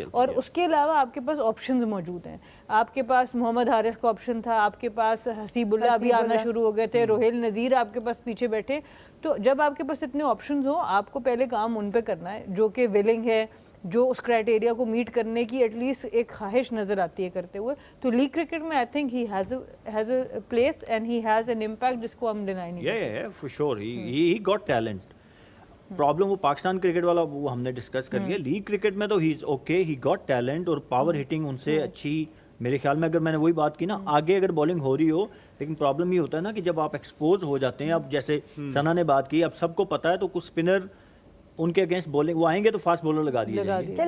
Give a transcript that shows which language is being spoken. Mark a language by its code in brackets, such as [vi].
[ur] اور اس کے علاوہ آپ کے پاس آپشنز موجود ہیں. آپ کے پاس محمد حارث کا آپشن تھا, آپ کے پاس حسیب اللہ ابھی آنا شروع ہو گئے تھے, روہیل نذیر آپ کے پاس پیچھے بیٹھے. تو جب آپ کے پاس اتنے آپشنز ہوں, آپ کو پہلے کام ان پہ کرنا ہے جو کہ ولنگ ہے, جو اس کرائٹیریا کو میٹ کرنے کی ایٹ لیسٹ ایک خواہش نظر آتی ہے کرتے ہوئے. تو لیگ کرکٹ میں [en] I think he has a place and he has an impact [ur] جس کو ہم ڈینائی نہیں [en] yeah for sure he got talent. [ur] Problem وہ پاکستان کرکٹ والا وہ ہم نے ڈسکس کر لیا. لیگ کرکٹ میں تو [en] he is okay, he got talent, [ur] اور پاور ہٹنگ ان سے اچھی میرے خیال میں. اگر میں نے وہی بات کی نا, آگے اگر بالنگ ہو رہی ہو, لیکن پرابلم یہ ہوتا ہے نا کہ جب آپ ایکسپوز ہو جاتے ہیں, اب جیسے ثنا نے بات کی, اب سب کو پتا ہے تو کچھ اسپنر ان کے اگینسٹ بالنگ وہ آئیں گے تو فاسٹ بولر لگا دیے جائیں گے.